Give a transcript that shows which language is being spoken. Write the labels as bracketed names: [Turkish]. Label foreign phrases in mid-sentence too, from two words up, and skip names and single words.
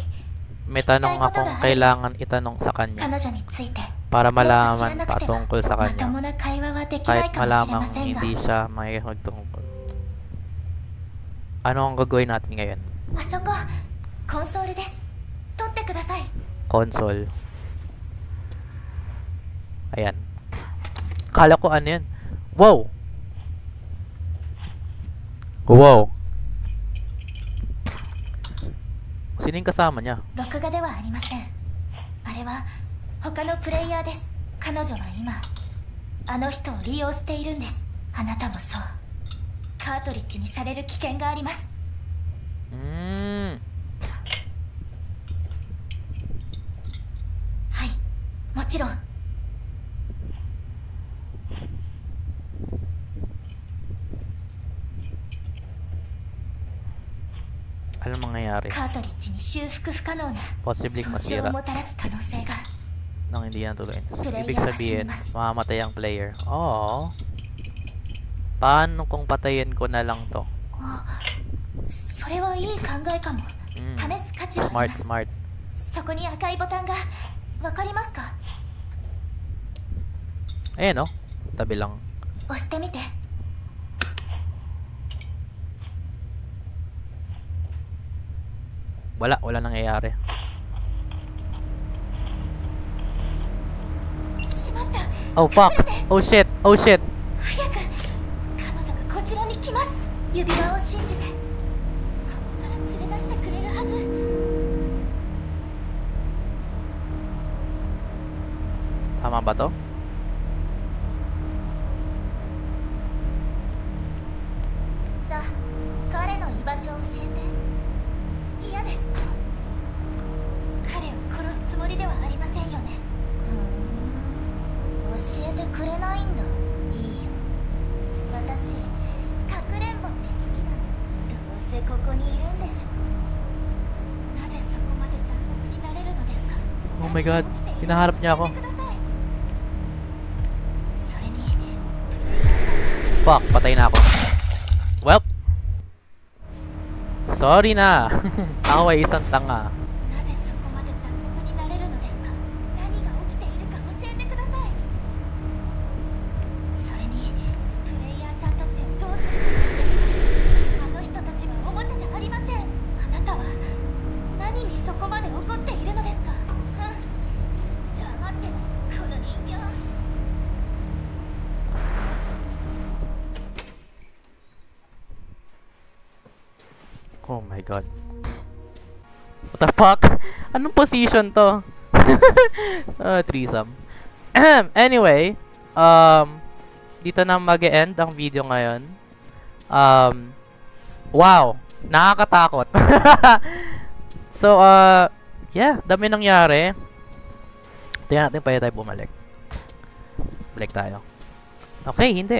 [Filipino] May tanong akong kailangan itanong sa kanya para malaman patungkol sa kanya. Kahit malamang hindi siya may magtungkol. Ano ang gagawin natin ngayon? [Japanese] ください。 [Filipino] Console. Ayan. Kala ko ano yan. Wow! Wow! Sino yung kasama niya? [Japanese] 録画ではありません。あれは他のプレイヤーです。彼女は今あの人を利用しているんです。あなたもそう。カートリッジにされる危険があります。はい、もちろん。 [Filipino] Anong mangyayari? [Japanese] カートリッジに修復不可能な Possibly 損傷を masira もたらす可能性が。 [Filipino] nang hindi yan tuloy. Player Ibig sabihin, masimas. mamamatay ang player. Oo. Paano kung patayin ko na lang to? [Japanese] それはいい考えかも。試す価値はあり Smart, ます。 smart. そこに赤いボタンがわかりますか？ [Filipino] Ayan, oh. Tabi lang. [Japanese] 押してみて。 [Filipino] Wala nangyayari. [Japanese] しまった。 [English] Oh, fuck! Oh, shit! Oh, shit! [Japanese] 早く。彼女がこちらに来ます。指輪を信じて。ここから連れ出してくれるはず。 [Filipino] Tama ba to? Sa, [Japanese] 彼の居場所を教えて。嫌です。彼を殺すつもりではありませんよね。教えてくれないんだ。いいよ。私、かくれんぼって好きなの。どうせここにいるんでしょ。なぜそこまで残酷になれるのですか。 [English] Oh my god, [Filipino] hinaharap niya ako. [Japanese] それに、プレイヤーさんたち。 [Filipino] Fuck, patay na ako. [English] Well, sorry [Filipino] na. Ako ay isang tanga. [Japanese] なぜそこまで残酷になれるのですか。何が起きているか教えてください。それに、プレイヤーさんたちをどうするつもりですか。あの人たちはおもちゃじゃありません。あなたは何にそこまで怒っているのですか。黙ってね、この人形。 [English] Oh my god. What the fuck? [Filipino] Anong position to? [English] Threesome. Anyway, [Filipino] dito na mag-e-end ang video ngayon. Wow, nakakatakot. [English] So, yeah, [Filipino] dami nangyari. Tingnan natin pa tayo bumalik. Balik tayo. Okay, hindi.